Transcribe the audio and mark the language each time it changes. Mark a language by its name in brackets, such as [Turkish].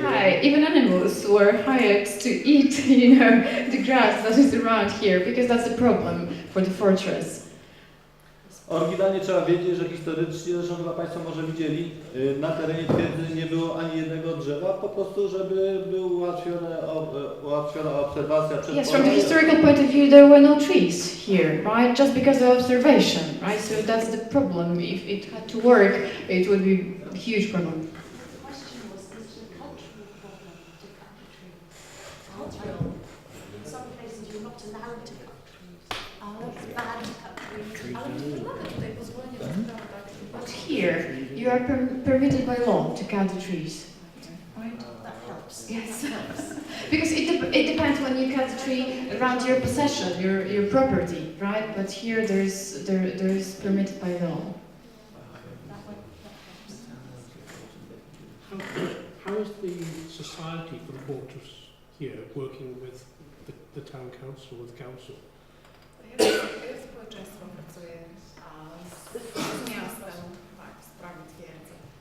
[English] Okay, even animals were hired to eat, you know, the grass that is around here, because that's the problem for the fortress. [Polish] Oryginalnie trzeba wiedzieć, że historycznie, zresztą chyba Państwo może widzieli, na terenie twierdzy nie było ani jednego drzewa, po prostu żeby był ułatwiona obserwacja przez [English] Yes, from the historical point of view, there were no trees here, right? Just because of observation, right? So that's the problem. If it had to work, it would be a huge problem. The question was, is it a cultural problem to cut the trees? Cultural. In some places you're not allowed to cut trees. It's bad to cut trees. [Polish] Ale nie wymaga tutaj pozwolenia na sprawę, tak? [English] But here, you are permitted by law to cut the trees, right? That helps. Yes, because it depends when you cut the tree around your possession, your property, right? But here there is permitted by law. That helps. How is the Society for the Fortress here working with the town council, with council? [Polish] Jak społeczeństwo pracuje z miastem w sprawie twierdzy?